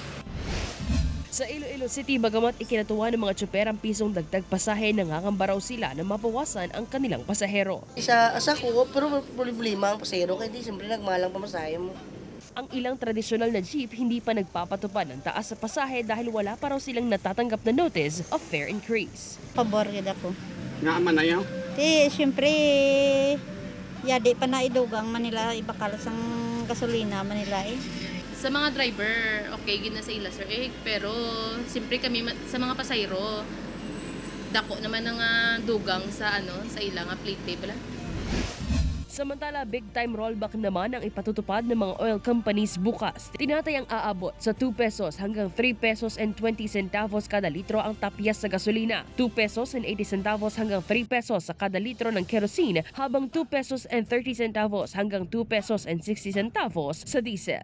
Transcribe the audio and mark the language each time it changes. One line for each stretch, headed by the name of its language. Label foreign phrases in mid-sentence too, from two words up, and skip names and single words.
Filipino: Sa Iloilo City, bagamat ikinatuwa ng mga tsuper ang pisong dagdag pasahe, nangangamba raw sila na mabawasan ang kanilang pasahero.
Hiligaynon: Asa ko, pero problema ang pasahero, kaya di siyempre nagmalang pamasahe mo.
Filipino: Ang ilang tradisyonal na jeep hindi pa nagpapatupad ng taas sa pasahe dahil wala pa raw silang natatanggap na
English: notice of fare increase.
Hiligaynon: Pabor gid ako. Nga man ayaw? Siyempre, di pa na idugang Manila, ibakal sang gasolina Manila eh. Sa mga driver, okay gid na sa ila sir pero siyempre kami sa mga pasahero dako naman ang dugang sa sa ila nga plate pay bala.
Filipino: Samantala,
English: big-time rollback
Filipino: naman ang ipatutupad ng mga
English: oil companies
Filipino: bukas. Tinatayang aabot sa 2 pesos hanggang 3 pesos and 20 centavos kada litro ang tapyas sa gasolina, 2 pesos and 80 centavos hanggang 3 pesos sa kada litro ng kerosene, habang 2 pesos and 30 centavos hanggang 2 pesos and 60 centavos sa diesel.